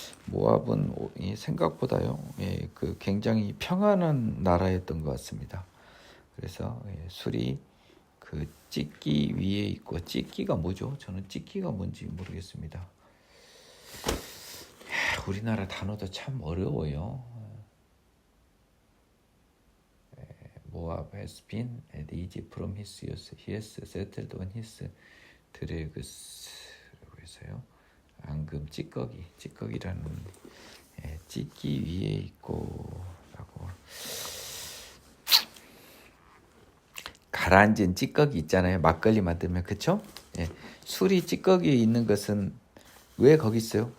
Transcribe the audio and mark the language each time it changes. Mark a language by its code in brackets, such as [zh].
[ko] 모압은 생각보다요, 그 굉장히 평안한 나라였던 것 같습니다. 그래서 술이 그 찌끼 위에 있고, 찌끼가 뭐죠? 저는 찌끼가 뭔지 모르겠습니다. 우리나라 단어도 참 어려워요. [en] 모압 has been at ease from his youth. He has settled on his dregs [ko] 라고 해서요. 앙금 찌꺼기라는 찌끼 위에 있고라고. 가라앉은 찌꺼기 있잖아요. 막걸리 만들면, 그쵸? 술이 찌꺼기에 있는 것은 왜 거기 있어요?